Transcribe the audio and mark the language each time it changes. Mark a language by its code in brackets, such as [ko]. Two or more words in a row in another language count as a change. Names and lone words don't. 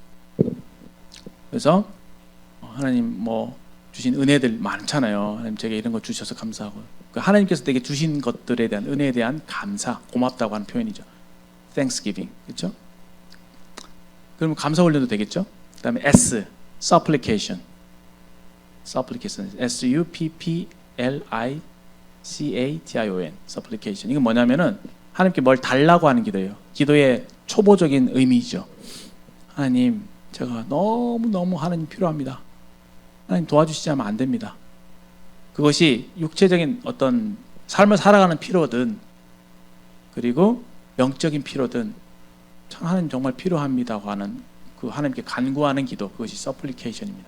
[ko] 그래서 하나님 뭐 주신 은혜들 많잖아요. 하나님 제게 이런 거 주셔서 감사하고, 하나님께서 내게 주신 것들에 대한 은혜에 대한 감사, 고맙다고 하는 표현이죠. Thanksgiving. 그렇죠? 그러면 감사 올려도 되겠죠? 그다음에 S, supplication. S-U-P-P-L-I C-A-T-I-O-N, supplication. 이건 뭐냐면은 하나님께 뭘 달라고 하는 기도예요. 기도의 초보적인 의미죠. 하나님, 제가 너무 하나님 필요합니다. 하나님 도와주시지 않으면 안 됩니다. 그것이 육체적인 어떤 삶을 살아가는 필요든, 그리고 영적인 필요든, 참 하나님 정말 필요합니다고 하는 그 하나님께 간구하는 기도, 그것이 supplication입니다.